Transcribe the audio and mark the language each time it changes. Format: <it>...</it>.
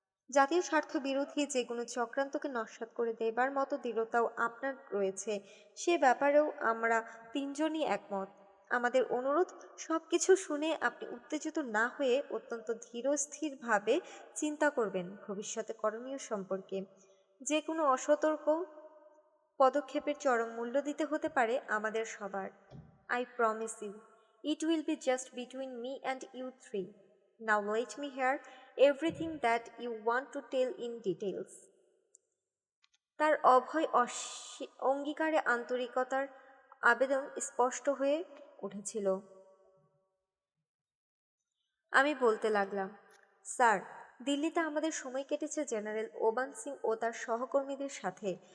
<bn>জাতীয় স্বার্থ বিরোধী যে কোনো চক্রান্তকে নস্যাৎ করে দেবার মতো দৃঢ়তাও আপনার রয়েছে, সে ব্যাপারেও আমরা তিনজনই একমত। আমাদের অনুরোধ, সবকিছু শুনে আপনি উত্তেজিত না হয়ে অত্যন্ত ধীরস্থিরভাবে চিন্তা করবেন ভবিষ্যতে করণীয় সম্পর্কে। যে কোনো অসতর্ক পদক্ষেপের চরম মূল্য দিতে হতে পারে আমাদের সবার।</bn> <en>I promise you, it will be just between me and you three. Now let me hear everything that you want to tell in details.</en> <bn>তার অভয় অঙ্গীকারে আন্তরিকতার আবেদন স্পষ্ট হয়ে উঠেছিল। আমি বলতে লাগলাম, স্যার, দিল্লিতে আমাদের সময় কেটেছে জেনারেল ওবান সিং ও তার সহকর্মীদের সাথে।</bn>